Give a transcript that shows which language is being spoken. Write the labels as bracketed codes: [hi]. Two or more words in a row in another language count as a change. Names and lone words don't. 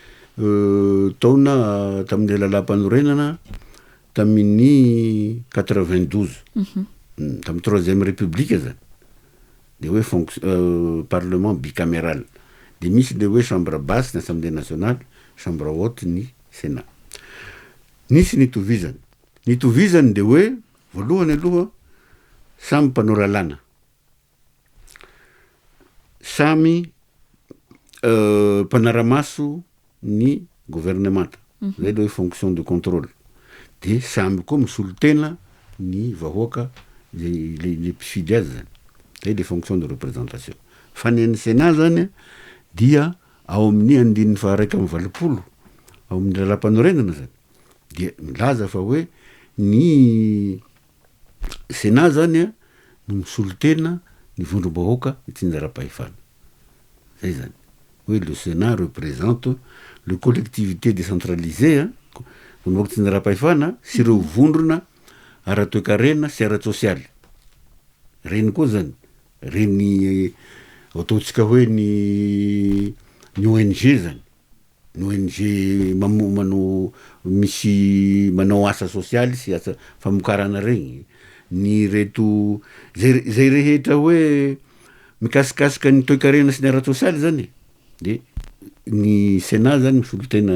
[mg] taona tamin'ny lalam-panorenana tamin'ny 92 tamin'ny 3e république zany de hoe [fr] parlement bicaméral [mg] de misy le hoe [fr] chambre basse [mg] ny [fr] assemblée nationale chambre haute [mg] ny sénat nisy ny tovizany de hoe voalohany aloha samy mpanao lalàna samy mpanaramaso ny gouvernemanta zay le hoe [fr] fonction de contrôle [mg] de samy koa misolo tena ny vahoaka le mpifidy azy zany zay le [fr] fonction de représentation [mg] fa ny an'ny sénat zany dia ao amin'ny andininy faharaiky amin'ny valopolo ao amin'ny lalam-panorenana zany de milaza fa hoe ny sénat zany no misolo tena ny vondrom-bahoaka ty njara-pahefana zay zany hoe [fr] le sénat représente le collectivité décentralisée [mg] vondrom-bahoaka ty njara-pahefana sy ireo vondrona ara-toekarena sy ara-tsosialy reny koa zany reny ataotsika hoe ny ONG zany ny ONG misy manao asa sosialy sy asa famokarana regny ny reto zay rehetra hoe mikasikasika ny toe-karena sy ny ara-tsosialy zany de ny sénat zany misolo tena